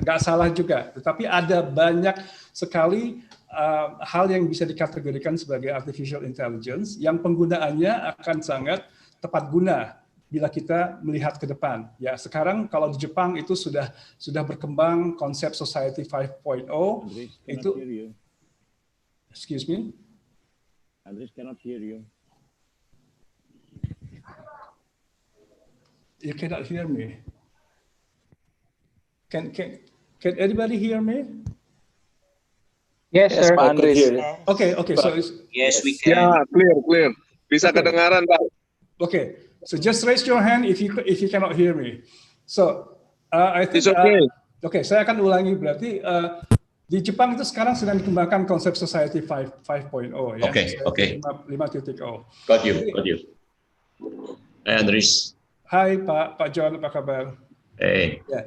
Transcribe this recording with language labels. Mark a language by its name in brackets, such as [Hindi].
[Indonesian] Nggak salah juga, tetapi ada banyak sekali hal yang bisa dikategorikan sebagai artificial intelligence yang penggunaannya akan sangat tepat guna bila kita melihat ke depan. Ya, sekarang kalau di Jepang itu sudah berkembang konsep Society 5.0 itu. [English] Excuse me. Andries cannot hear you. You cannot hear me. Can anybody hear me? Yes, sir. [Indonesian] Pak Andries. [English] Okay. So Yes, we can. [Indonesian] Ya, clear. Bisa kedengaran, Pak. [English] Okay. So just raise your hand if you cannot hear me. So I think. It's okay. [Indonesian] Okay, saya akan ulangi berarti di Jepang itu sekarang sedang dikembangkan konsep Society 5.0 ya. [English] Okay. 5.0. Got you. Hey, Andries. [Indonesian] Hai Pak John, apa kabar? [English] Hey, [Indonesian] Ya.